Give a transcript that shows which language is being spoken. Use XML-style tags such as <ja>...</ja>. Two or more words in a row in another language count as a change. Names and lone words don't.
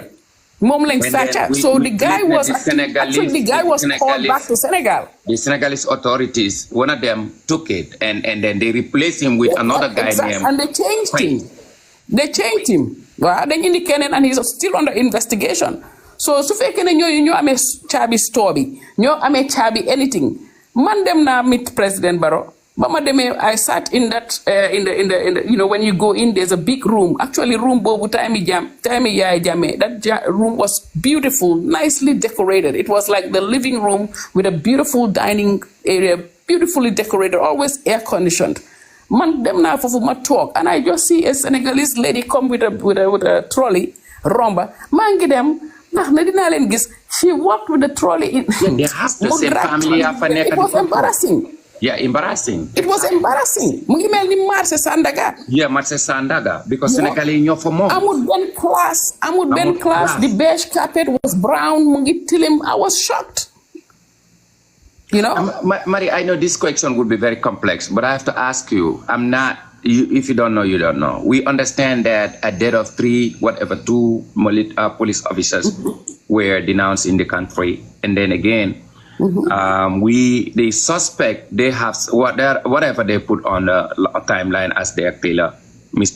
<en>So the guy was called back to Senegal. The Senegalese authorities, one of them took it and then they replaced him with another guy named. And they changed him. They changed him. Well, then indicated and he's still under investigation.</en> <wo>So su fekkee ne ñoo amee caabi store bi ñoo amee caabi anything man dem naa meet President Barrow ba ma demee I</wo> <en>sat in that in the you know when you go in there's a big room actually room boobu time Yaya Jammeh that room was beautiful nicely decorated it was like the living room with a beautiful dining area beautifully decorated always air conditioned</en> <wo>man dem naa foofu ma toog</wo> <en>and I just see a Senegalese lady come with a trolley</en> <wo>romba maa ngi dem</wo> <en>she walked with the trolley in. Yeah, they have the same family. It was embarrassing. Yeah, embarrassing. It was embarrassing.</en> <wo>Mu ngi mel ni marché Sandaga.</wo> <en>Yeah, marché Sandaga because Senegalese</en> <wo>ñoo fa moom. Amul benn class.</wo> <en>The beige carpet was brown.</en> <wo>Mu ngi tilim.</wo> <en>I was shocked. You know, Mari, I know this question would be very complex, but I have to ask you. If you don't know, you don't know. We understand that a death of 2 police officers were denounced in the country, and then again, they suspect they have whatever they put on the timeline as their killer Mr.</en>